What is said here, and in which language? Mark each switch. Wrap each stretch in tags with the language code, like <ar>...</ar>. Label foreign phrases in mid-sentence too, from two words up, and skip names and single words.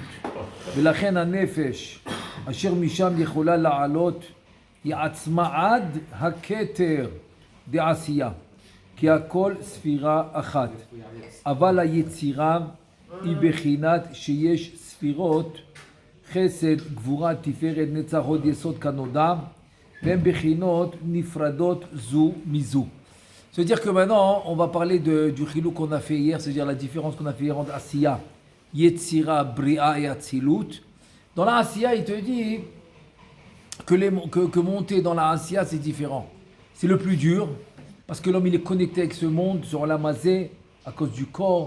<he>ולכן הנפש אשר משם יכולה לעלות היא עצמה עד הכתר דעשייה, כי הכל ספירה אחת. אבל היצירה היא בחינת שיש ספירות חסד, גבורה, תפארת, נצח, הוד, יסוד כנודע, והן בחינות נפרדות זו מזו.</he> <fr>C'est-à-dire que maintenant, on va parler du chilou qu'on a fait hier, c'est-à-dire la différence qu'on a fait hier entre Asiya, Yetzira, Bria et Atzilut. Dans la Asiya, il te dit que monter dans la Asiya, c'est différent. C'est le plus dur, parce que l'homme, il est connecté avec ce monde, sur la mazé, à cause du corps.</fr>